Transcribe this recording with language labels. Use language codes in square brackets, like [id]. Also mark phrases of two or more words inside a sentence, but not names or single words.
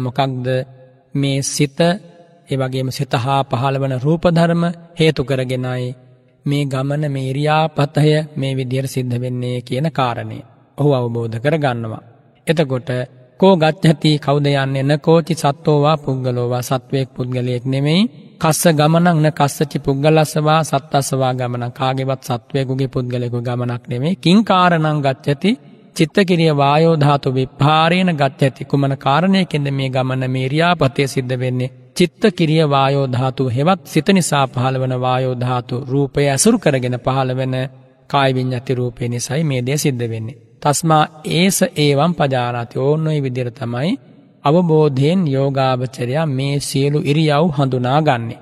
[si] මොකක්ද මේ සිත ඒ වගේම සිත හා පහළවන රූප ධර්ම හේතු කරගෙනයි මේ ගමන මේ ඉරියාපතය මේ විදියට සිද්ධ වෙන්නේ කියන කාරණය ඔහු අවබෝධ කර ගන්නවා. එතකොට [pi] කෝ ගච්ඡති [si] කවුද යන්නේ? [pi] නකෝචි සත්තෝවා පුද්ගලෝවා [si] සත්වයක් පුද්ගලයෙක් නෙමෙයි. කස්ස ගමනක් [pi] න කස්සචි පුද්ගලස්සවා සත්තස්සවා [si] ගමනක් කාගේවත් සත්වයෙකුගේ පුද්ගලයෙකුගේ ගමනක් නෙමෙයි. [pi] කිං කාරණං ගච්ඡති චිත්තකිරිය වායෝ ධාතු විප්පාරේන ගච්ඡති [si] කුමන කාරණයකින්ද මේ ගමන මේ ඉරියාපතේ සිද්ධ වෙන්නේ? [pi] චිත්තකිරිය වායෝ ධාතු [si] හෙවත් සිත නිසා පහළවන වායෝ ධාතු රූපය ඇසුරු කරගෙන පහළවන කාය විඤ්ඤාති රූපේ නිසායි මේ දේ සිද්ධ වෙන්නේ. [pi] තස්මා ඒස ඒවම් පජානාති. [si] ඕනෝයි විදිහට තමයි අවබෝධයෙන් යෝගාවචරයා මේ සියලු ඉරියව් හඳුනාගන්නේ.